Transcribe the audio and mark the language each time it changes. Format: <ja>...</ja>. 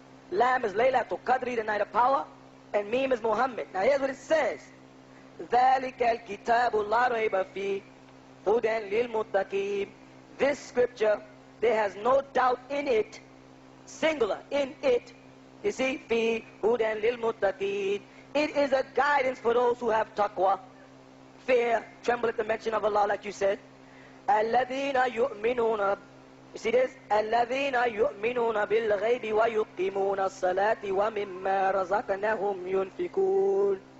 <en>Lam is Laylatul Qadri, the night of power. And Mim is Muhammad. Now here's what it says.</en> <ar>ذَلِكَ الْكِتَابُ لَا رَيْبَ فِيهِ هُدًى لِلْمُتَّقِينَ.</ar> <en>This scripture, there has no doubt in it, singular, in it. You see,</en> <ar>فِي هُدًى لِلْمُتَّقِينَ.</ar> <en>It is a guidance for those who have taqwa, fear, tremble at the mention of Allah, like you said.</en> <ar>الَّذِينَ يُؤْمِنُونَ.</ar> <en>You see this?</en> <ar>الَّذِينَ يُؤْمِنُونَ بِالْغَيْبِ وَيُقِيمُونَ الصَّلَاةِ وَمِمَّا رَزَقْنَاهُمْ يُنْفِقُونَ.</ar>